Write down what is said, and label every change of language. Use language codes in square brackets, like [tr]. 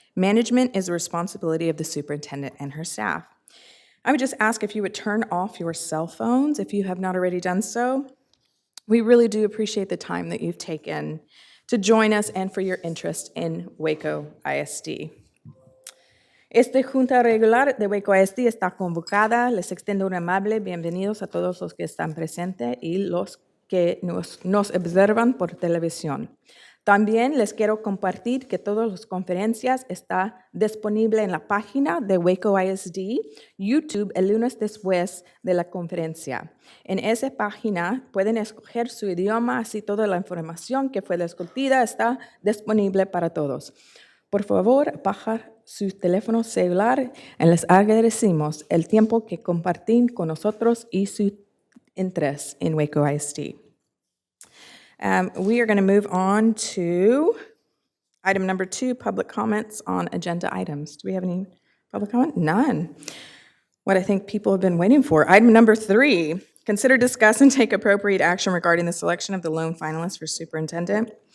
[en] Management is the responsibility of the superintendent and her staff. I would just ask if you would turn off your cell phones if you have not already done so. We really do appreciate the time that you've taken to join us and for your interest in Waco ISD. [es] Esta Junta Regular de Waco ISD está convocada. Les extiendo un amable bienvenidos a todos los que están presentes y los que nos observan por televisión. También les quiero compartir que todas las conferencias están disponibles en la página de Waco ISD, YouTube, el lunes después de la conferencia. En esa página pueden escoger su idioma, así toda la información que fue discutida está disponible para todos. Por favor, bajar su teléfono celular y les agradecemos el tiempo que comparten con nosotros y su interés in Waco ISD. [en] We are going to move on to item number 2, public comments on agenda items. Do we have any public comment? None. What I think people have been waiting for. Item number 3, consider, discuss, and take appropriate action regarding the selection of the lone finalist for superintendent.